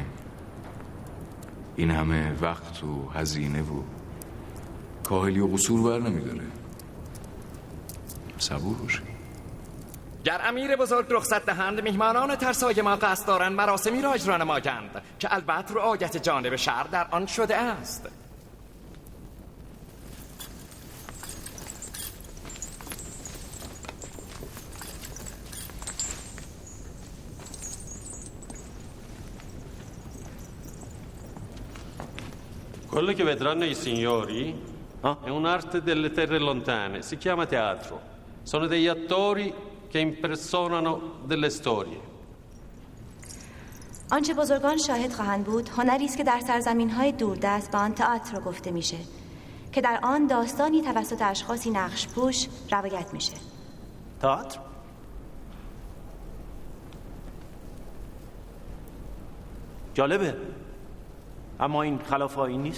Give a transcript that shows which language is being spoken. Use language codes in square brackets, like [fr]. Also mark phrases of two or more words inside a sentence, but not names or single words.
[fa] این همه وقت و هزینه و کاهلی و قصور بر نمیداره. صبور باشید. گر امیر بزرگ رخصت دهند میهمانان ترسای ما قصد دارند مراسمی را اجرا نمایند که البته رعایت جانب شهر در آن شده است. [it] Quello che vedranno i signori è un'arte delle terre lontane, si chiama teatro. Sono degli attori che impersonano delle storie. [fa] آنچه بزرگان شاهد خواهند بود هنری است که در سرزمین‌های دوردست به آن تئاتر گفته میشه که در آن داستانی توسط اشخاصی نقش پوش روایت میشه. تئاتر؟ جالبه، اما این خلاف آیین نیست؟